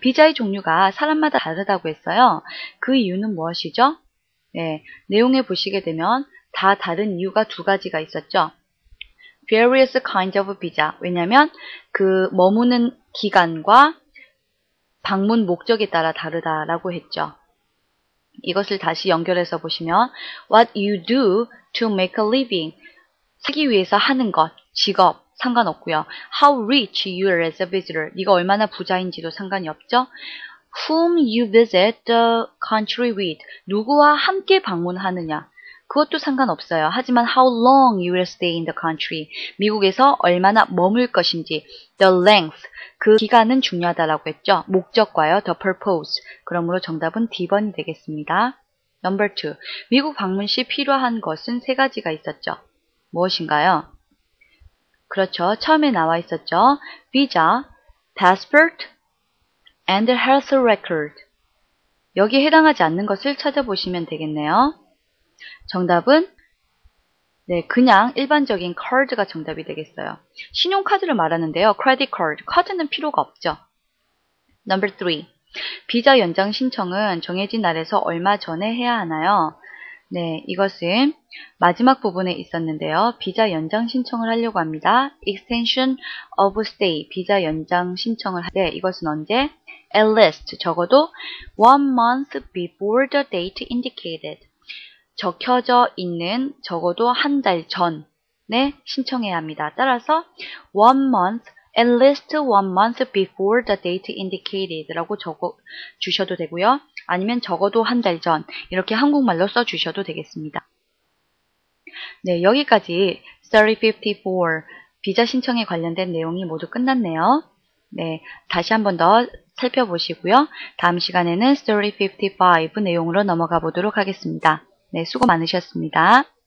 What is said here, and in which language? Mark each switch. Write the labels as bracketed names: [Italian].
[Korean] 비자의 종류가 사람마다 다르다고 했어요. 그 이유는 무엇이죠? 네, 내용에 보시게 되면 다 다른 이유가 두 가지가 있었죠. [English] Various kinds of visa. [Korean] 왜냐면 그 머무는 기간과 방문 목적에 따라 다르다라고 했죠. 이것을 다시 연결해서 보시면 [English] What you do to make a living. [Korean] 살기 위해서 하는 것, 직업 상관없고요. [English] How rich you are as a visitor. [Korean] 네가 얼마나 부자인지도 상관이 없죠. [English] Whom you visit the country with. [Korean] 누구와 함께 방문하느냐. 그것도 상관없어요. 하지만 [English] how long you will stay in the country. [Korean] 미국에서 얼마나 머물 것인지. [English] The length. [Korean] 그 기간은 중요하다라고 했죠. 목적과요. [English] The purpose. [Korean] 그러므로 정답은 D번이 되겠습니다. [English] Number 2. [Korean] 미국 방문 시 필요한 것은 세 가지가 있었죠. 무엇인가요? 그렇죠. 처음에 나와 있었죠. [English] Visa, passport, and health record. [Korean] 여기에 해당하지 않는 것을 찾아보시면 되겠네요. 정답은 네, 그냥 일반적인 card가 정답이 되겠어요. 신용카드를 말하는데요. [English] credit card, [Korean] 카드는 필요가 없죠. [English] Number 3. [Korean] 비자 연장 신청은 정해진 날에서 얼마 전에 해야 하나요? 네, 이것은 마지막 부분에 있었는데요. 비자 연장 신청을 하려고 합니다. [English] Extension of stay, [Korean] 비자 연장 신청을 할 때 이것은 언제? [English] At least, [Korean] 적어도 [English] 1 month before the date indicated. [Korean] 적혀져 있는 적어도 한 달 전에 신청해야 합니다. 따라서 [English] 1 month, at least 1 month before the date indicated [Korean] 라고 적어 주셔도 되고요. 아니면 적어도 한 달 전, 이렇게 한국말로 써주셔도 되겠습니다. 네, 여기까지 3054 비자 신청에 관련된 내용이 모두 끝났네요. 네, 다시 한 번 더 살펴보시고요. 다음 시간에는 3055 내용으로 넘어가 보도록 하겠습니다. 네, 수고 많으셨습니다.